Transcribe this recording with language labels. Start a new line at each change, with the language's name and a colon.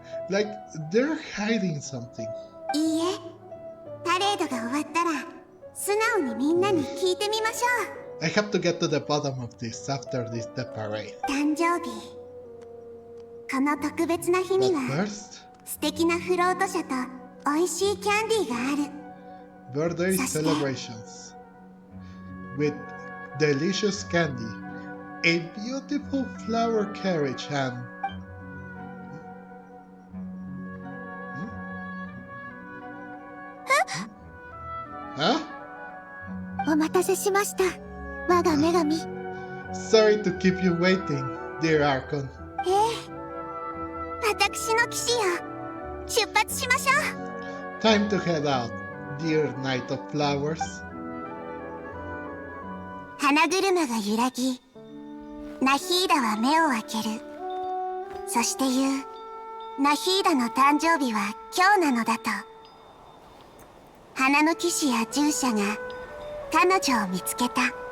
English: Like, they're hiding something.
Japanese: いいえ、パレードが終わったら素直にみんなに聞いてみましょう。
English: I have to get to the bottom of this after the parade.
Japanese: 誕生日、この特別な日に
English: But
Japanese: は
English: first,
Japanese: 素敵なフロート車と美味しいキャンディーがある。
English: birthday celebrations with delicious candy, a beautiful flower carriage, and huh?
Japanese: お待たせしました、我が女神。
English: Sorry to keep you waiting, dear Archon.
Japanese: 私の騎士よ、出発しましょう。
English: Time to head out, dear Knight of Flowers.
Japanese: 花車が揺らぎ、ナヒーダは目を開ける。そして言う、ナヒーダの誕生日は今日なのだと。花の騎士や従者が彼女を見つけた。